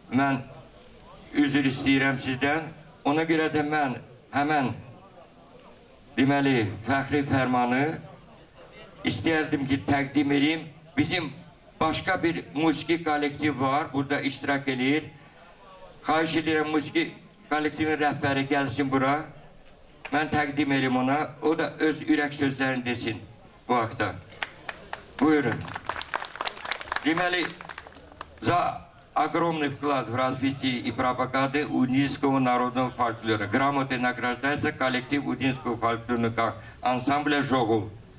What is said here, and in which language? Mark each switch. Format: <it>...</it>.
<az>mən üzr istəyirəm sizdən. Ona görə də mən həmən deməli fəxri fərmanı istərdim ki təqdim edeyim. Bizim başqa bir musiki kollektiv var, burada iştirak edir. Xahiş edirəm musiki kollektivin rəhbəri gəlsin bura. Mən təqdim edeyim ona, o da öz ürək sözlərini desin bu haqda. Buyurun. Deməli,</az> <ru>за огромный вклад в развитие и пропаганды удинского народного фольклора. Грамотой награждается коллектив удинского фольклорного ансамбля «Жогул».</ru>